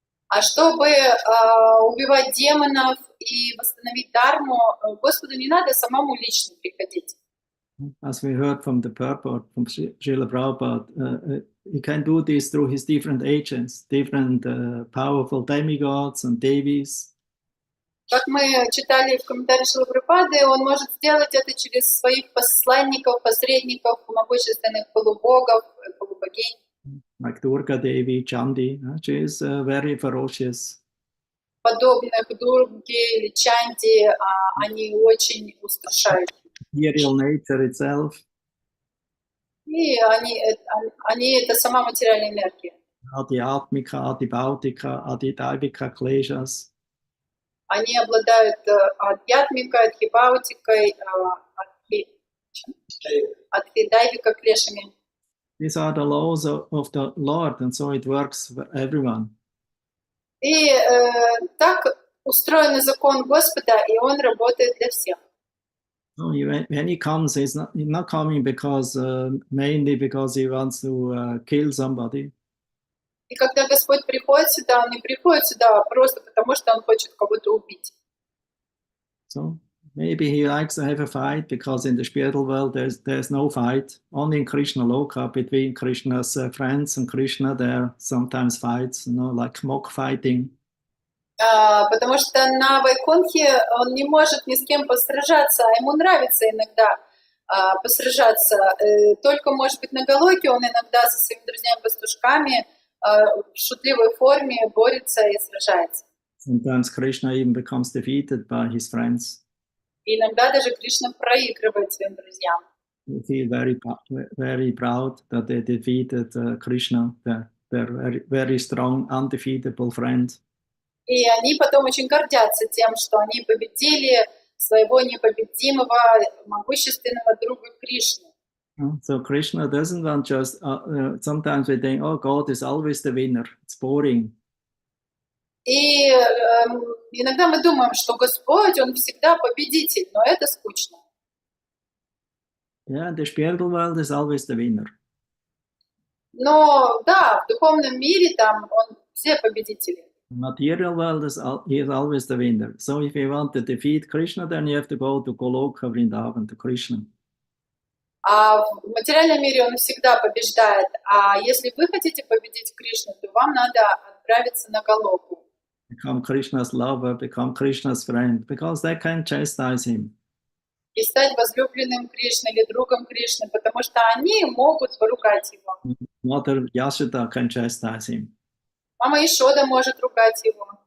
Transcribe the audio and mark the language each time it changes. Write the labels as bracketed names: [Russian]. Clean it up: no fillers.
[Russian] А чтобы убивать демонов и восстановить дharmu, Господу не надо самому лично приходить. [English] As we heard from the purport from Srila Prabhupada, he can do this through his different agents, different powerful demigods and devis. [Russian] Как мы читали в комментарии Шрилы Прабхупады, он может сделать это через своих посланников, посредников, могущественных полубогов, полубогинь. [English] Like Durga Devi, Chandi, she is very ferocious. [Russian] Подобных Дурге или Чанди, они очень устрашают. [English] Material nature itself. [Russian] И они это сама материальная энергия. [Sanskrit] Adhyatmika, Adhibhautika, Adhidaivika kleshas. [Russian] Они обладают адьятмикой, адхибаутикой, адхидайвика клешами. [English] These are the laws of the Lord, and so it works for everyone. [Russian] И так устроен закон Господа, и он работает для всех. [English] So when he comes, he's not coming because mainly because he wants to kill somebody. [Russian] И когда Господь приходит сюда, он не приходит сюда просто потому, что он хочет кого-то убить. [English] So maybe he likes to have a fight because in the spiritual world there's no fight. Only in Krishna Loka between Krishna's friends and Krishna there are sometimes fights, like mock fighting. [Russian] Потому что на Вайкунтхе он не может ни с кем посражаться, а ему нравится иногда посражаться. Только, может быть, на Галоке он иногда со своими друзьями-пастушками в шутливой форме борется и сражается. [English] Sometimes Krishna even becomes defeated by his friends. [Russian] И иногда даже Кришна проигрывает своим друзьям. [English] They feel very proud that they defeated Krishna, their very strong, undefeatable friend. [Russian] И они потом очень гордятся тем, что они победили своего непобедимого, могущественного друга Кришну. [English] So Krishna doesn't want just, sometimes we think, oh, God is always the winner. It's boring. [Russian] И иногда мы думаем, что Господь, Он всегда победитель, но это скучно. [English] Yeah, the spiritual world is always the winner. [Russian] Но да, в духовном мире там все победители. [English] The material world is always the winner. So if you want to defeat Krishna, then you have to go to Goloka Vrindavan, to Krishna. [Russian] А в материальном мире Он всегда побеждает. А если вы хотите победить Кришну, то вам надо отправиться на Галоку. [English] Become Krishna's lover, become Krishna's friend, because they can chastise him. [Russian] И стать возлюбленным Кришны или другом Кришны, потому что они могут поругать его. [English] Mother Yashoda can chastise him. [Russian] Мама Ишода может ругать его.